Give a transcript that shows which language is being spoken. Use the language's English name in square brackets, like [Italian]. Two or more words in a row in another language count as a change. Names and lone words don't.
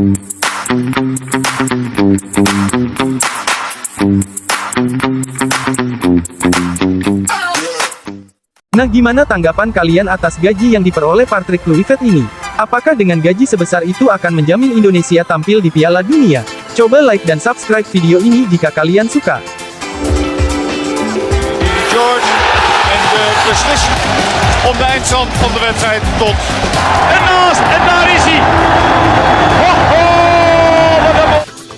[Indonesian] Nah, gimana tanggapan kalian atas gaji yang diperoleh Patrick Kluivert ini? Apakah dengan gaji sebesar itu akan menjamin Indonesia tampil di Piala Dunia? Coba like dan subscribe video ini jika kalian suka. [Dutch] George en de beslissing om de eindstand van de wedstrijd tot. En naast, en daar is hij. Ho, ho, wat een bal.